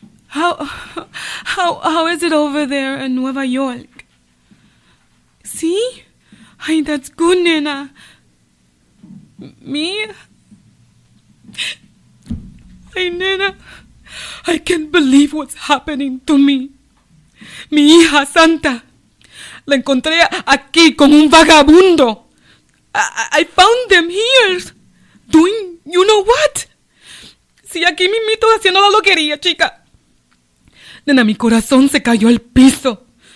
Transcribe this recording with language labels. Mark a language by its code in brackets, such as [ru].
[en] How is it over there in Nueva York? See? Ay, that's good, nena. Me? Ay, nena, I can't believe what's happening to me. [es] Mi hija Santa, la encontré aquí con un vagabundo. [en] I found them here, doing you know what? [es] Sí, aquí mismito haciendo la loquería, chica. Nena, mi corazón se cayó al piso.